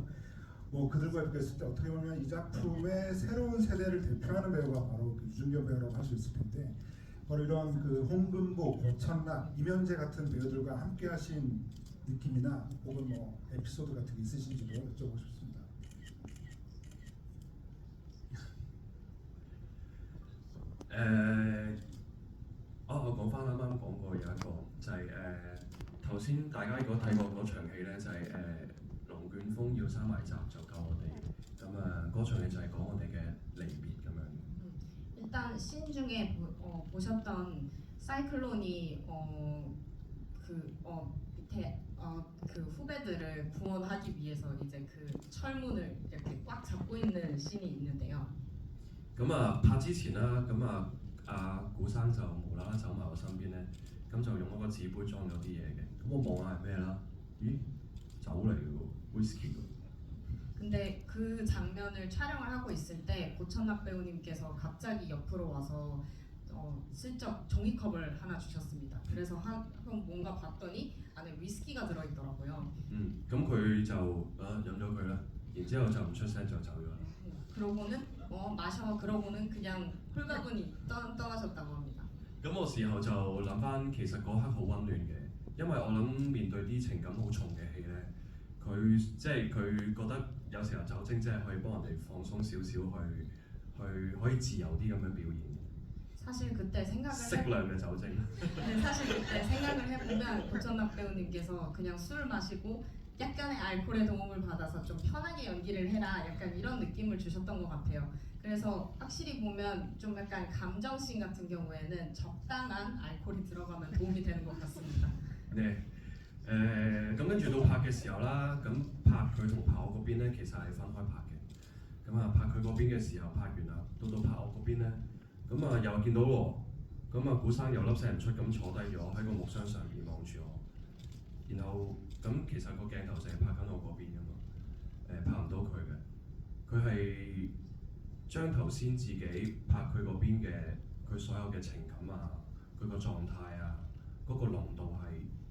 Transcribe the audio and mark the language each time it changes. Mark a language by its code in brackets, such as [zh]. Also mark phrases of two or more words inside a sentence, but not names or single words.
[ko] 뭐 그들과 비교했을 때 어떻게 보면 이 작품의 새로운 세대를 대표하는 배우가 바로 그 유준경 배우라고 할 수 있을 텐데 바로 이런 그 홍금보, 고천락, 이면재 같은 배우들과 함께하신 느낌이나 혹은 뭐 에피소드 같은 게 있으신지도 여쭤보고 싶습니다. [yue] 我講翻啱啱講過有一個就係頭先大家如果睇過嗰場戲咧，就係龍捲風要閂埋閘就救我哋，咁嗰場戲就係講我哋嘅離別咁樣。 [ko] 일단 씬 중에 보셨던 사이클론이 밑에 그 후배들을 구원하기 위해서 이제 그 철문을 이렇게 꽉 잡고 있는 씬이 있는데요. [yue] 拍之前啦，古生就無啦啦走埋我身邊咧，咁就用一個紙杯裝咗啲嘢嘅，咁我望下係咩啦？咦，酒嚟嘅喎，whisky 喎。 [ko] 근데 그 장면을 촬영을 하고 있을 때 고천락 배우님께서 갑자기 옆으로 와서 슬쩍 종이컵을 하나 주셨습니다. 그래서 한번 뭔가 봤더니 안에 위스키가 들어있더라고요. [yue] 咁佢就飲咗佢啦，然之後就唔出聲就走咗啦。 [ko] 그러고는 마셔 그러고는 그냥 홀가분히 떠나셨다고 합니다. [yue] 咁我事後就諗翻，其實嗰刻好温暖嘅，因為我諗面對啲情感好重嘅戲咧，佢即係佢覺得有時候酒精真係可以幫人哋放鬆少少，去可以自由啲咁樣表現。 [ko] 사실 그때 생각을 [yue] 適量嘅酒精。 [ko] 네, 사실 그때 생각을 해보면 고천락 배우님께서 그냥 술 마시고 약간의 알코올의 도움을 받아서 좀 편하게 연기를 해라 약간 이런 느낌을 주셨던 것 같아요. 그래서 확실히 보면 좀 약간 감정씬 같은 경우에는 적당한 알코올이 들어가면 도움이 되는 것 같습니다. 네， [yue] 咁跟住到拍嘅時候啦，咁拍佢同拍我嗰邊咧，其實係分開拍嘅。拍佢嗰邊嘅時候拍完啦，到拍我嗰邊咧，又見到喎，古生又粒聲唔出咁坐低咗喺個木箱上面望住我，然後其實個鏡頭就係拍緊我嗰邊噶嘛，拍唔到佢嘅，佢係將頭先自己拍佢嗰邊嘅佢所有嘅情感啊，佢個狀態啊，嗰個濃度係